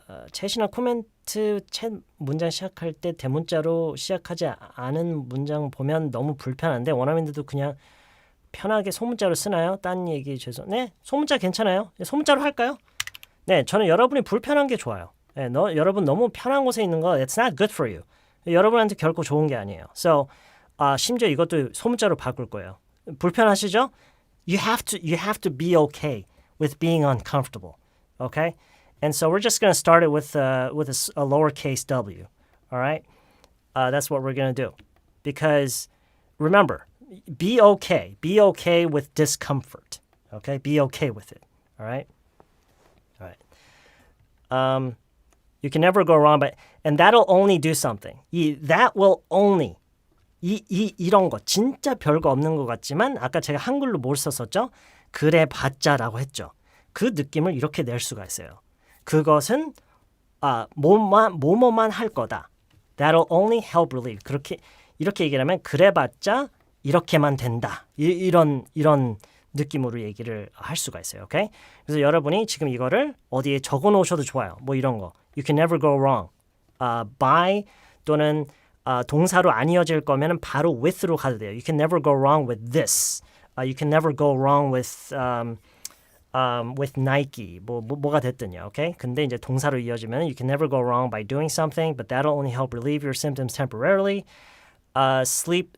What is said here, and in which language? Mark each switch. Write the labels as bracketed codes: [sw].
[ko] 챗이나 코멘트 챗 문장 시작할 때 대문자로 시작하지 않은 문장 보면 너무 불편한데 원어민들도 그냥 편하게 소문자로 쓰나요? 딴 얘기 죄송. 네, 소문자 괜찮아요. 소문자로 할까요? 네, 저는 여러분이 불편한 게 좋아요. 네, 여러분 너무 편한 곳에 있는 거 [en] it's not good for you. [ko] 여러분한테 결코 좋은 게 아니에요. So, 심지어 이것도 소문자로 바꿀 거예요. 불편하시죠? [en] You have to be okay with being uncomfortable. Okay? And so we're just going to start it with a lowercase w. All right? That's what we're going to do. Because remember, be okay. Be okay with discomfort. Okay? Be okay with it. All right? All right. You can never go wrong, and that'll only do something. That will only [ko] 이런 거 진짜 별거 없는 것 같지만 아까 제가 한글로 뭘 썼었죠? 그래봤자라고 했죠. 그 느낌을 이렇게 낼 수가 있어요. 그것은 뭐만 할 거다. [en] That'll only help relieve. [ko] 이렇게 얘기를 하면 그래봤자 이렇게만 된다. 이런 느낌으로 얘기를 할 수가 있어요. 오케이? 그래서 여러분이 지금 이거를 어디에 적어 놓으셔도 좋아요. 뭐 이런 거. [en] You can never go wrong. [ko] by 또는 동사로 안 이어질 거면 바로 with로 가도 돼요. [en] You can never go wrong with this. You can never go wrong with Nike. [ko] 뭐가 됐든요. 오케이? 근데 이제 동사로 이어지면 [en] you can never go wrong by doing something, but that'll only help relieve your symptoms temporarily. Sleep.